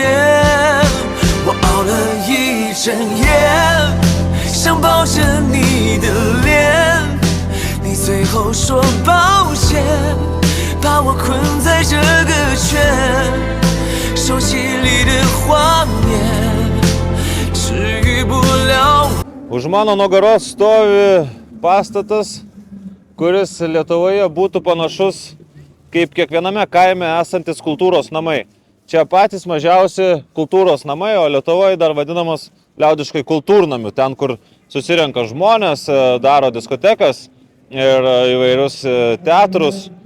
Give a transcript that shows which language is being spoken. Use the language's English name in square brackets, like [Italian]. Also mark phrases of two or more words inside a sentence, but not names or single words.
[Chinese] 我熬了一整夜，想抱着你的脸，你最后说抱歉，把我困在这个圈，手机里的画面治愈不了。 [Lithuanian] Už mano nugaros stovi pastatas, kuris Lietuvoje būtų panašus kaip kiekviename kaime esantis kultūros namai. Čia patys mažiausi kultūros namai, o Lietuvoje dar vadinamas liaudiškai kultūrnamiu. Ten, kur susirenka žmonės, daro diskotekas ir įvairius teatrus.